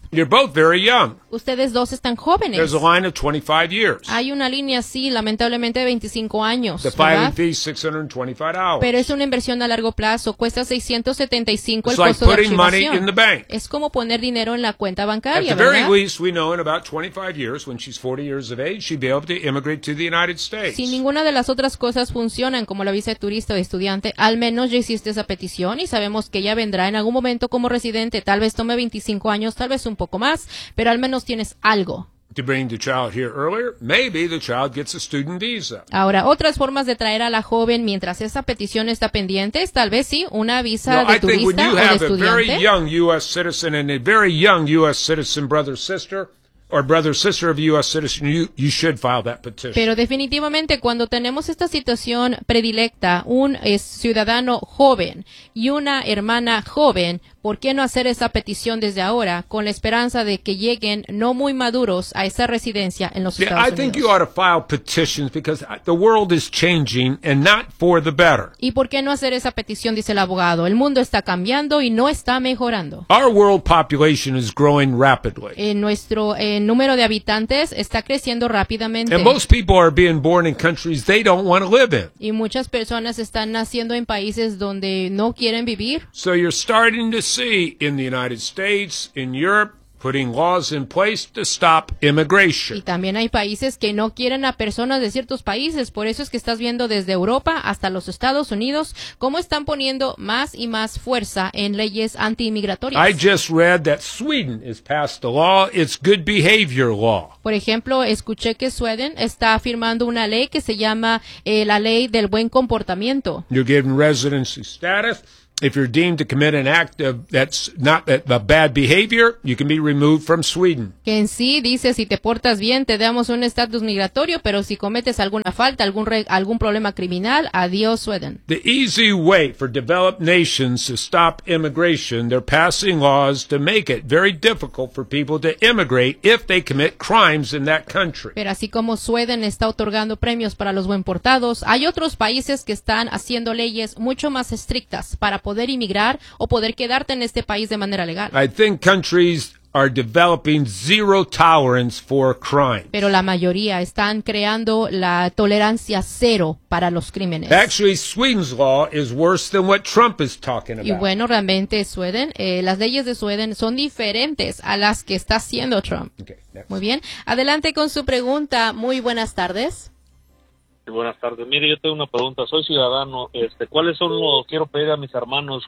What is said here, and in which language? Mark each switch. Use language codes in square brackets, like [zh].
[en] You're both very young. [es] Ustedes dos están jóvenes. [en] There's a line of 25 years. [es] hay una línea, sí, lamentablemente, de 25 años. [en] The filing fee is $625. [es] Pero es una inversión a largo plazo. Cuesta $675 el costo de archivación. [en] It's like putting money in the bank. [es] Es como poner dinero en la cuenta bancaria, ¿verdad? [en] At the very least, we know in about 25 years, when she's 40 years of age, she'd be able to immigrate to the United States. [es] Si ninguna de las otras cosas funcionan como la visa de turista o estudiante, al menos ya hiciste esa petición y sabemos que ella vendrá en algún momento como residente. Tal vez tome 25 años, tal vez un poco más, pero al menos tienes algo. [en] To bring the child here earlier, maybe the child gets a student visa. [es] Ahora, otras formas de traer a la joven mientras esa petición está pendiente es tal vez sí una visa de turista o de estudiante. [en] I think when you have a very young U.S. citizen and a very young U.S. citizen brother sister or brother sister of a U.S. citizen, you should file that petition. [es] Pero definitivamente cuando tenemos esta situación predilecta, un ciudadano joven y una hermana joven, ¿por qué no hacer esa petición desde ahora con la esperanza de que lleguen no muy maduros a esa residencia en los Estados Unidos? [en] I think you ought to file petitions because the world is changing and not for the better. [es] ¿Y por qué no hacer esa petición, dice el abogado? El mundo está cambiando y no está mejorando. [en] Our world population is growing rapidly. [es] Nuestro número de habitantes está creciendo rápidamente. [en] And most people are being born in countries they don't want to live in. [es] Y muchas personas están naciendo en países donde no quieren vivir. [en] So you're starting to see in the United States, in Europe, putting laws in place to stop immigration. [es] Y también hay países que no quieren a personas de ciertos países. Por eso es que estás viendo desde Europa hasta los Estados Unidos cómo están poniendo más y más fuerza en leyes anti-inmigratorias. [en] I just read that Sweden has passed a law. It's good behavior law. [es] Por ejemplo, escuché que Sweden está firmando una ley que se llama la ley del buen comportamiento. [en] You're given residency status. If you're deemed to commit an act of that's not a bad behavior, you can be removed from Sweden. [es] Que en sí dice, si te portas bien, te damos un estatus migratorio, pero si cometes alguna falta, algún problema criminal, adiós, Sweden. [en] The easy way for developed nations to stop immigration, they're passing laws to make it very difficult for people to immigrate if they commit crimes in that country. [es] Pero así como Sweden está otorgando premios para los buen portados, hay otros países que están haciendo leyes mucho más estrictas para poder inmigrar o poder quedarte en este país de manera legal. [en] I think countries are developing zero tolerance for crime. [es] Pero la mayoría están creando la tolerancia cero para los crímenes. [en] Actually, Sweden's law is worse than what Trump is talking about. [es] Y bueno, realmente Sweden, las leyes de Sweden son diferentes a las que está haciendo Trump. Okay, muy bien, adelante con su pregunta. Muy buenas tardes. Buenas tardes. Mire, yo tengo una pregunta. Soy ciudadano. ¿Cuáles son los quiero pedir a mis hermanos?